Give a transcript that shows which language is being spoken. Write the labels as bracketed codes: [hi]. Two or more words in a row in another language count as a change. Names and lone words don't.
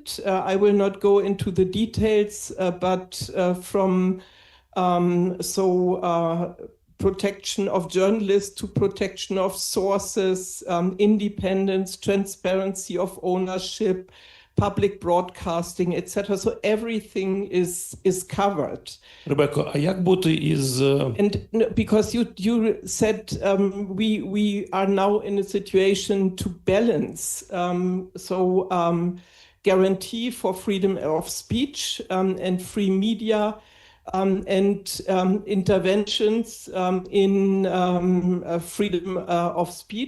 [en] I will not go into the details, but from protection of journalists to protection of sources, independence, transparency of ownership, public broadcasting, etc. So everything is covered. [uk] Ребекко, а як бути із [en] And because you said we are now in a situation to balance, guarantee for freedom of speech and free media. And interventions in freedom of speech.